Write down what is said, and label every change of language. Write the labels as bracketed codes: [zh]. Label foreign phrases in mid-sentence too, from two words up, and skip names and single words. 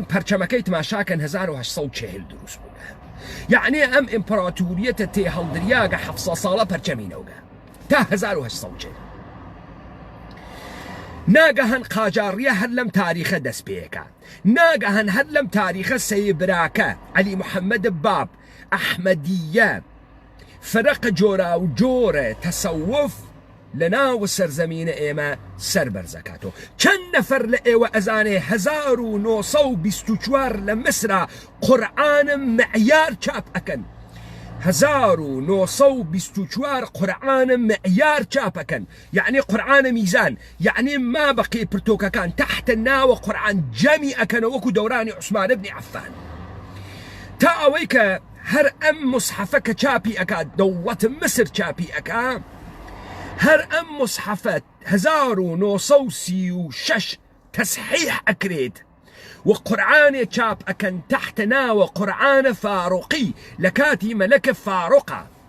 [ckb] پەرچەمەکەی تەماشاکەن 1840 دروست بووگە یعنی ئەم ئیمپراتوریەتە تێ هەڵدریاگە 700 ساڵە پەرچەمینەوەگە تا 1840 ناگەهان قاجاڕیە هەر لەم تاریخە دەست پێەکە ناگەهان هەر لەم تاریخە سەیبراکە عەلی محەممەد باب ئەحمەدیە فرق جۆرا و جۆرە تەسەوف لەناو سەرزەمینە ئێمە سەربەرزەکاتەوە چەند نەفەر لە ئێوە ئەزانێ 1924 لە مسرا قورئانم معیار چاپ ئەکەن 1924 قورئانە معیار چاپەکەن یعنی قورئانە میزان یعنی ما بەقی پرتۆکەکان تحت ناوە قورئان جەمی ئەکەنە وەکو دەورانی عوسمان بن عەفان تا ئەوەی کە هەر ئەم مصحفە کە چاپی ئەکات دەوڵەتە مسر چاپی ئەکا هەر ئەم مصحفە 1936 تەصحیح ئەکرێت وقرآن چاپ ئەکەن تحت ناوە قورئانە فاروقی لە کاتی مەلەکە فاروقە